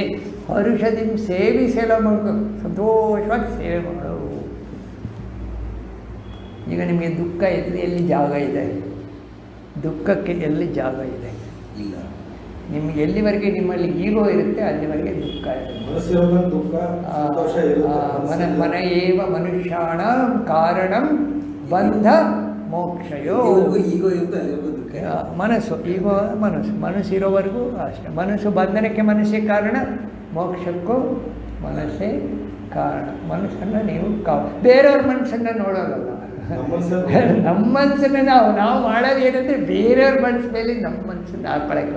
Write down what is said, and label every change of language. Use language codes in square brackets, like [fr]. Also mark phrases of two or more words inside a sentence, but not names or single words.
[kn] ಹರುಷದಿ ಸೇವಿಸಲ ಸಂತೋಷವಾಗಿ ಸೇವೆ ಮಾಡೋವು. ಈಗ ನಿಮಗೆ ದುಃಖ ಎಲ್ಲಿ ಜಾಗ ಇದೆ? ದುಃಖಕ್ಕೆ ಎಲ್ಲಿ ಜಾಗ ಇದೆ? ಇಲ್ಲ. ನಿಮ್ಗೆ ಎಲ್ಲಿವರೆಗೆ ನಿಮ್ಮಲ್ಲಿ ಈಗೋ ಇರುತ್ತೆ ಅಲ್ಲಿವರೆಗೆ ದುಃಖ ಇರುತ್ತೆ. [sa] ಮನ ಏವ ಮನುಷ್ಯಾಣ ಕಾರಣಂ ಬಂಧ ಮೋಕ್ಷಯೋ. [kn] ಮನಸ್ಸು ಈಗೋ ಮನಸ್ಸು ಇರೋವರೆಗೂ ಅಷ್ಟೇ. ಮನಸ್ಸು ಬಂಧನಕ್ಕೆ ಮನಸ್ಸೇ ಕಾರಣ, ಮೋಕ್ಷಕ್ಕೂ ಮನಸ್ಸೇ ಕಾರಣ. ಮನಸ್ಸನ್ನು ನೀವು ಬೇರೆಯವ್ರ ಮನಸ್ಸನ್ನು ನೋಡೋದಲ್ಲ, ನಮ್ಮ ಮನಸ್ಸನ್ನು ನಾವು ಮಾಡೋದು ಏನಂದರೆ ಬೇರೆಯವ್ರ ಮನಸ್ಸು ಮೇಲೆ ನಮ್ಮ ಮನಸ್ಸನ್ನು ಹಾಕೊಳಕ್ಕೆ.